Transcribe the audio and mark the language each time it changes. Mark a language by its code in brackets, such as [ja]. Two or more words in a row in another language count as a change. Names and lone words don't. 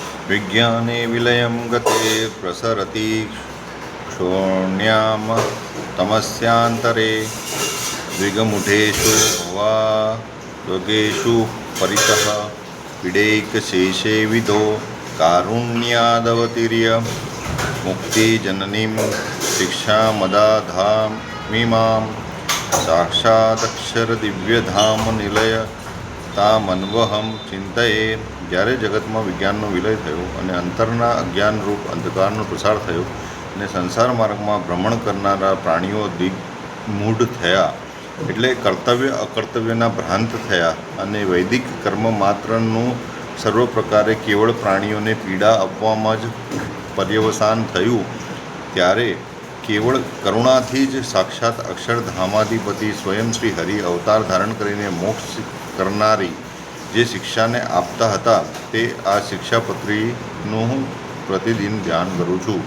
[sa] विज्ञाने विलयं गते प्रसरति क्षोण्यां तमस्यान्तरे द्विगमुठेषु वा योगेषु परितः पीडैकशेषे विदो कारुण्यादवतीर्य मुक्तिजननीं शिक्षामदाधामिमां साक्षादक्षरदिव्यधामनिलय तामन्वहम चिंतये. [gu] જ્યારે જગતમાં વિજ્ઞાનનો વિલય થયો અને અંતરના અજ્ઞાનરૂપ અંધકારનો પ્રસાર થયો અને સંસાર માર્ગમાં ભ્રમણ કરનારા પ્રાણીઓ દિગ્મૂઢ થયા, એટલે કર્તવ્ય અકર્તવ્યના ભ્રાંત થયા અને વૈદિક કર્મ માત્રનું સર્વ પ્રકારે કેવળ પ્રાણીઓને પીડા આપવામાં જ પર્યવસાન થયું, ત્યારે કેવળ કરુણાથી જ સાક્ષાત અક્ષરધામાધિપતિ સ્વયં શ્રી હરિ અવતાર ધારણ કરીને મોક્ષ કરનારી જે શિક્ષાને આપતા હતા તે આ શિક્ષાપત્રીનું હું પ્રતિદિન ધ્યાન કરું છું.